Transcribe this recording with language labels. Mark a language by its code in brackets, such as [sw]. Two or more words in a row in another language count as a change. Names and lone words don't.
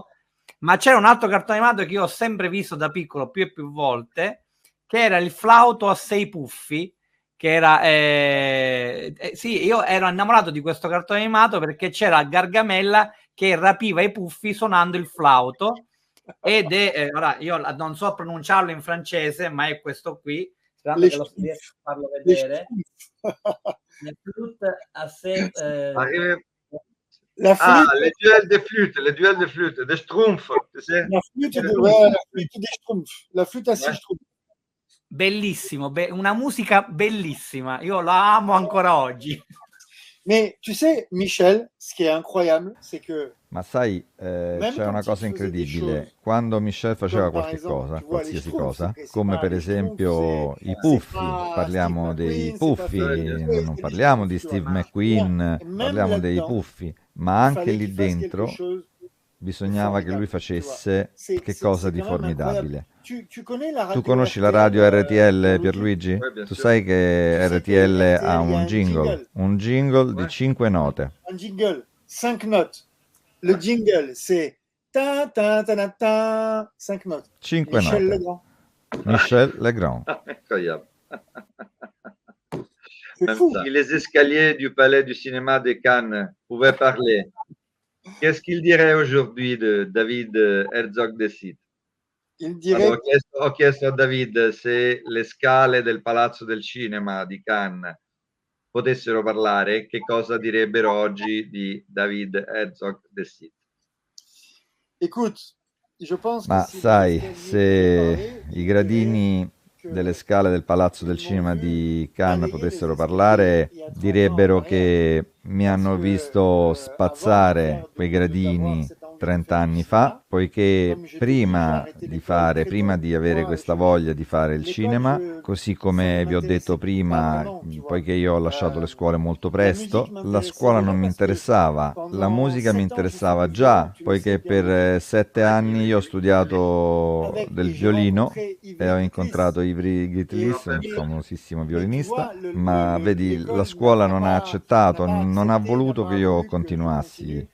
[it] Ma c'era un altro cartone animato che io ho sempre visto da piccolo più e più volte, che era il Flauto a 6 puffi, che era sì, io ero innamorato di questo cartone animato perché c'era Gargamella che rapiva i puffi suonando il flauto, ed è ora io non so pronunciarlo in francese, ma è questo qui, sperando che lo riesco a farlo vedere. [fr] Le flûte a 6 La flûte, les duels de flûte, des schtroumpfs, tu sais? la flûte des schtroumpfs, la flûte à 6 schtroumpfs. [it] Bellissimo, una musica bellissima, io la amo ancora oggi. [fr] Mais tu sais, Michel, ce qui est incroyable, c'est que [it] ma sai, c'è una cosa incredibile. Quando Michel faceva qualche cosa, qualsiasi cosa, come per esempio i puffi, parliamo dei puffi, non parliamo di Steve McQueen, parliamo dei puffi, ma anche lì dentro bisognava che lui facesse che cosa di formidabile. Tu conosci la radio RTL, Pierluigi? Tu sai che RTL ha un jingle di 5 note. [fr] Un jingle, 5 notes. Le jingle, c'est ta ta ta ta ta, 5 notes. 5 Michel note. Legrand. Michel Legrand. Incroyable. C'est fou. Si les escaliers du Palais du Cinéma de Cannes pouvaient parler, qu'est-ce qu'il dirait aujourd'hui de David Herzog de Sith? Il dirait... [it] Ho chiesto a David se le scale del Palazzo del Cinema di Cannes potessero parlare, che cosa direbbero oggi di David Herzog de Sith? [fr] Écoute, je pense ma que [it] sai, se i gradini delle scale del Palazzo del Cinema di Cannes potessero parlare, direbbero che mi hanno visto spazzare quei gradini 30 anni fa, poiché prima di avere questa voglia di fare il cinema, così come vi ho detto prima, poiché io ho lasciato le scuole molto presto, la scuola non mi interessava, la musica mi interessava già, poiché per 7 anni io ho studiato del violino e ho incontrato Ivry Gitlis, un famosissimo violinista, ma vedi, la scuola non ha accettato, non ha voluto che io continuassi.